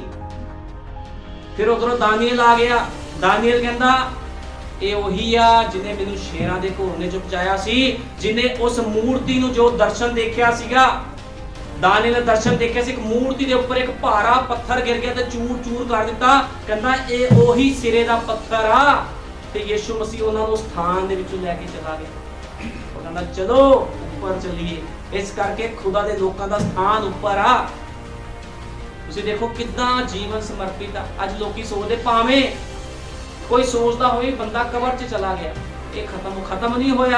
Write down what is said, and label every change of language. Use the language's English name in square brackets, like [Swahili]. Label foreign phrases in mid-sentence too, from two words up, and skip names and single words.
[Punjabi] ਫਿਰ ਉੱਧਰੋਂ ਦਾਨੀਅਲ ਆ ਗਿਆ, ਦਾਨੀਅਲ ਕਹਿੰਦਾ ਇਹ ਓਹੀ ਆ ਜਿਨ੍ਹੇ ਮੈਨੂੰ ਸ਼ੇਰਾਂ ਦੇ ਘੁਰਨੇ ਚੋਂ ਬਚਾਇਆ ਸੀ, ਜਿਨ੍ਹੇ ਉਸ ਮੂਰਤੀ ਨੂੰ ਜੋ ਦਰਸ਼ਨ ਦੇਖਿਆ ਸੀਗਾ, ਦਾਨੀਅਲ ਨੇ ਦਰਸ਼ਨ ਦੇਖਿਆ ਸੀ, ਇੱਕ ਮੂਰਤੀ ਦੇ ਉੱਪਰ ਇੱਕ ਭਾਰਾ ਪੱਥਰ ਗਿਰ ਗਿਆ ਤੇ ਚੂਰ ਚੂਰ ਕਰ ਦਿੱਤਾ, ਕਹਿੰਦਾ ਇਹ ਓਹੀ ਸਿਰੇ ਦਾ ਪੱਥਰ ਆ। ਤੇ ਯਿਸੂ ਮਸੀਹ ਉਨ੍ਹਾਂ ਨੂੰ ਸਥਾਨ ਦੇ ਵਿੱਚੋਂ ਲੈਕੇ ਚਲਾ ਗਿਆ, ਉਹ ਕਹਿੰਦਾ ਚਲੋ ਉੱਪਰ ਚੱਲੀਏ। ਇਸ ਕਰਕੇ ਖੁਦਾ ਦੇ ਲੋਕਾਂ ਦਾ ਸਥਾਨ ਉੱਪਰ ਆ। ਤੁਸੀਂ ਦੇਖੋ ਕਿੱਦਾਂ ਜੀਵਨ ਸਮਰਪਿਤ ਆ। ਅੱਜ ਲੋਕੀ ਸੋਚਦੇ ਭਾਵੇਂ ਕੋਈ ਸੋਚਦਾ ਹੋਵੇ ਬੰਦਾ ਕਬਰ 'ਚ ਚਲਾ ਗਿਆ, ਇਹ ਖਤਮ ਨਹੀਂ ਹੋਇਆ।